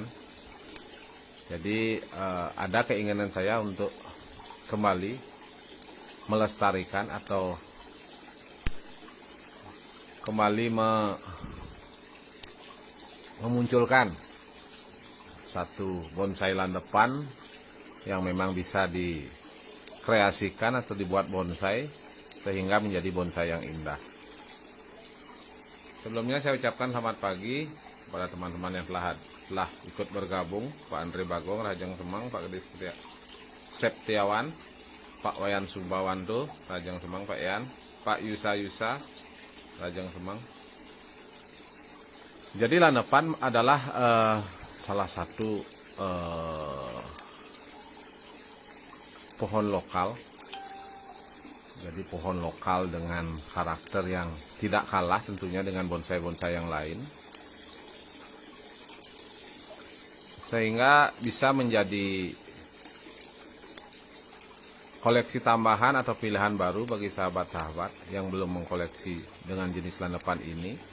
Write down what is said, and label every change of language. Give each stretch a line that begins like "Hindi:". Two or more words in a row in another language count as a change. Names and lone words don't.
Indonesian: Jadi ada keinginan saya untuk kembali melestarikan atau kembali memunculkan satu bonsai landepan yang memang bisa dikreasikan atau dibuat bonsai sehingga menjadi bonsai yang indah. Sebelumnya saya ucapkan selamat pagi kepada teman-teman yang telah ikut bergabung, Pak Andre Bagong, Rajang Semang, Pak Gede Septiawan, Pak Wayan Subawanto, Rajang Semang, Pak Yan, Pak Yusa, Rajang Semang. Jadi landepan adalah salah satu pohon lokal. Jadi pohon lokal dengan karakter yang tidak kalah tentunya dengan bonsai-bonsai yang lain, sehingga bisa menjadi koleksi tambahan atau pilihan baru bagi sahabat-sahabat yang belum mengkoleksi dengan jenis landepan ini.